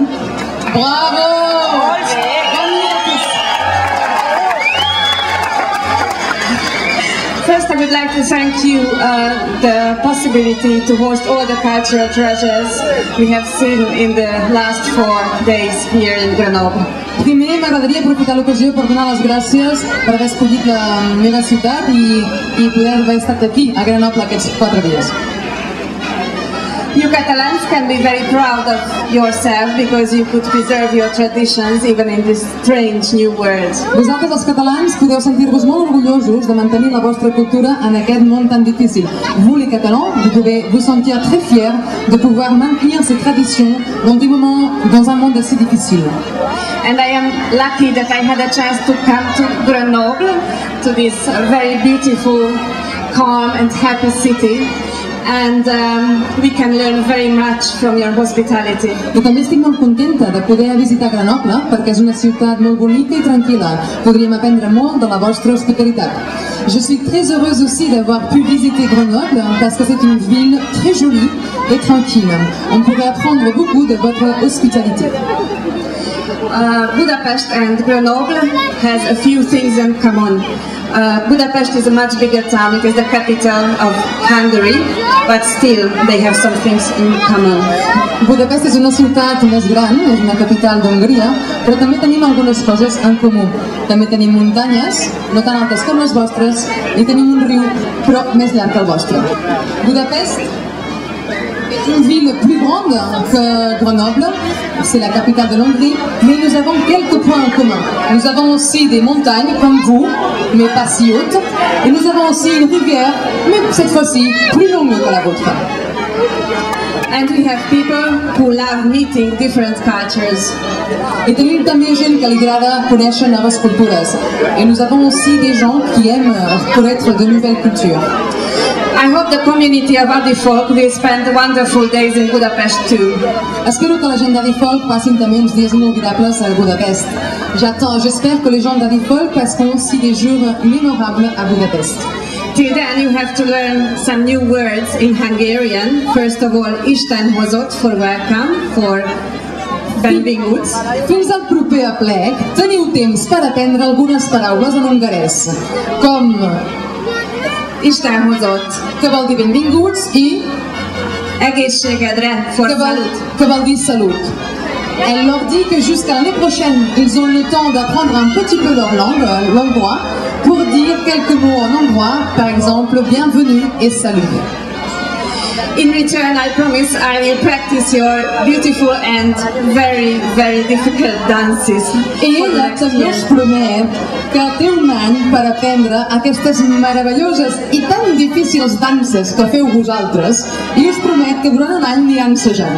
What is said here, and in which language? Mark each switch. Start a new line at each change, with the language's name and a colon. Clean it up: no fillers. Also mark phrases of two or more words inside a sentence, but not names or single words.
English: Bravo! First, I would like to thank you the possibility to host all the cultural treasures we have seen in the last 4 days here in Grenoble.
Catalan: Primer, m'agradaria aprofitar l'ocasió per donar les gràcies per haver escollit la meva ciutat i poder haver estat aquí, a Grenoble, aquests 4 dies.
English: You Catalans can be very proud of yourself because you could preserve your traditions even in this strange new world.
Catalan: Vosaltres, els catalans, podeu sentir-vos molt orgullosos de mantenir la vostra cultura en aquest món tan difícil.
French: Vous, les Catalans, vous devez vous sentir très fiers de pouvoir maintenir ces traditions dans un monde assez difficile.
English: And I am lucky that I had a chance to come to Grenoble, to this very beautiful, calm and happy city. And we can learn very much from your hospitality.
Catalan: I també estic molt contenta de poder visitar Grenoble perquè és una ciutat molt bonica i tranquil·la. Podríem aprendre molt de la vostra hospitalitat.
French: Je suis très heureuse aussi d'avoir pu visiter Grenoble parce que c'est une ville très jolie et tranquille. On pourrait apprendre beaucoup de votre hospitalité.
English: Budapest and Grenoble has a few things in common. Budapest is a much bigger town. It is the capital of Hungary, but still they have some things in common.
Catalan: Budapest és una ciutat més gran, és una capital d'Hongria, però també tenim algunes coses en comú. També tenim muntanyes, no tan altes com les vostres, i tenim un riu, però més llarg que el vostre.
French: Budapest est une ville plus grande que Grenoble, c'est la capitale de l'Hongrie, mais nous avons quelques points en commun. Nous avons aussi des montagnes comme vous, mais pas si hautes, et nous avons aussi une rivière, mais cette fois-ci plus longue que la vôtre.
English: And we have people who love meeting different cultures.
Catalan: Et tenim també gent que li agrada conèixer noves cultures.
French: Et nous avons aussi des gens qui aiment connaître de nouvelles cultures.
English: I hope the community of Adifolk will spend wonderful days in Budapest too.
Catalan: Espero que la gent d'Adifolk passin també uns dies inolvidables a Budapest.
French: J'espère que les gens d'Adifolk passeront aussi des jours mémorables à Budapest.
English: Till then you have to learn some new words in Hungarian. First of all,
Hungarian: Isten hozott
English: for welcome, for benvinguts.
Catalan: Fins al proper aplec teniu temps per aprendre algunes paraules en hongarès, com
Hungarian: Isten hozott,
Catalan: que vol dir benvinguts, i
English: egészségedre, for salut.
Catalan: Que vol dir salut.
French: Elle leur dit que jusqu'à l'année prochaine, ils ont le temps d'apprendre un petit peu leur langue, l'hongrois, pour dire quelques mots en hongrois, par exemple, bienvenue et salut.
English: In return, I promise I will practice your beautiful and very, very difficult dances.
Catalan: I ella també us promet que té un any per aprendre aquestes meravelloses i tan difícils danses que feu vosaltres, i us promet que durant un any aniran assajant.